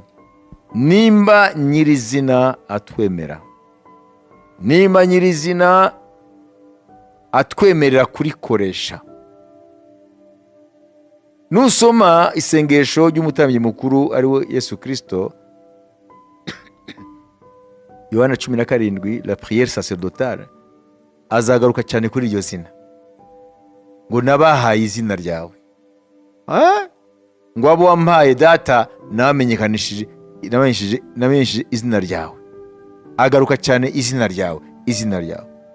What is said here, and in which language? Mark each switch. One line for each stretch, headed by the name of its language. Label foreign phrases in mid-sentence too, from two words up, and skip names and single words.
Kinyarwanda: Nimba nyirizina atwemera, nimba nyirizina atwemerera kurikoresha, nusoma isengesho ry'umutambyi mukuru ariwe Yesu Kristo, Yohana 17,
French: la prière sacerdotale,
Kinyarwanda: azagaruka cyane kuri iryo zina, ngo nabahaye izina ryawe, ngo abo wampaye data namenyekanishije izina ryawe. Agaruka cyane izina ryawe, izina ryawe.